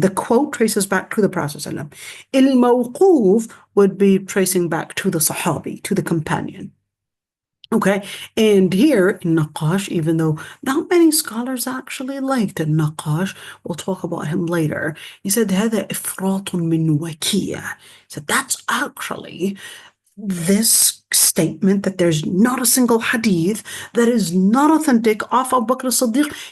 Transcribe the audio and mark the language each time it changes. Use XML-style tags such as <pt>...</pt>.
<en>The quote traces back to the Prophet ﷺ. Al-mawquf would be tracing back to the Sahabi, to the companion. Okay, and here in Naqash, even though not many scholars actually liked Naqash, we'll talk about him later. He said,</en> <ar>هذا إفراط من وكيع.</ar> <en>He said, that's actually this statement that there's not a single hadith that is not authentic of Abu Bakr as-Siddiq.</en>